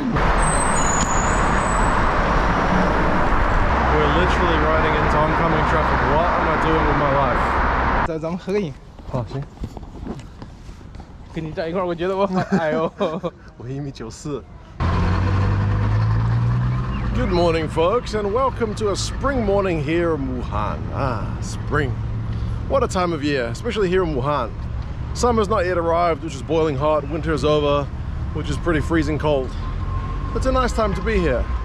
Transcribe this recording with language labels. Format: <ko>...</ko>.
<en>We're literally riding into oncoming traffic. What am I doing with my life?</en> <zh>咱们合个影。好，行。跟你站一块儿，我觉得我好矮哦。我1.94米。</zh> <en>Good morning, folks, and welcome to a spring morning here in Wuhan. Spring. What a time of year, especially here in Wuhan. Summer's not yet arrived, which is boiling hot. Winter is over, which is pretty freezing cold. It's a nice time to be here.</en>